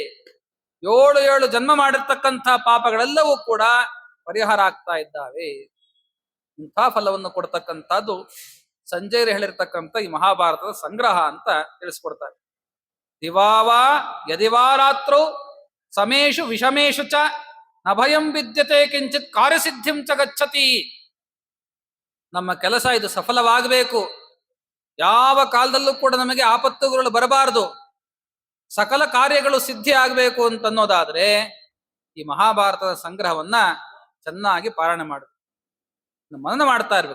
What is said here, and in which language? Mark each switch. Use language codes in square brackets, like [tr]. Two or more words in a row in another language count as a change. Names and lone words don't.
[kn] 7 ಜನ್ಮ ಮಾಡಿರ್ತಕ್ಕಂಥ ಪಾಪಗಳೆಲ್ಲವೂ ಕೂಡ ಪರಿಹಾರ ಆಗ್ತಾ ಇದ್ದಾವೆ. ಇಂಥ ಫಲವನ್ನು ಕೊಡ್ತಕ್ಕಂಥದ್ದು ಸಂಜಯರು ಹೇಳಿರ್ತಕ್ಕಂಥ ಈ ಮಹಾಭಾರತದ ಸಂಗ್ರಹ ಅಂತ ತಿಳಿಸ್ಕೊಡ್ತಾರೆ. [sa] ದಿವಾವ ಯದಿವಾರಾತ್ರೌ ಸಮೇಶು ವಿಷಮೇಶು ಚ ನ ಭಯಂ ವಿದ್ಯತೆ ಕಿಂಚಿತ್ ಕಾರ್ಯಸಿದ್ಧಿಂ ಚ ಗಚ್ಚತಿ. [kn] ನಮ್ಮ ಕೆಲಸ ಇದು ಸಫಲವಾಗಬೇಕು. ಯಾವ ಕಾಲದಲ್ಲೂ ಕೂಡ ನಮಗೆ ಆಪತ್ತುಗಳು ಬರಬಾರದು. ಸಕಲ ಕಾರ್ಯಗಳು ಸಿದ್ಧಿ ಆಗಬೇಕು ಅಂತನ್ನೋದಾದ್ರೆ ಈ ಮಹಾಭಾರತದ ಸಂಗ್ರಹವನ್ನ ಚೆನ್ನಾಗಿ ಪಾಲನೆ ಮಾಡು, ಮನನ ಮಾಡ್ತಾ ಇರ್ಬೇಕು.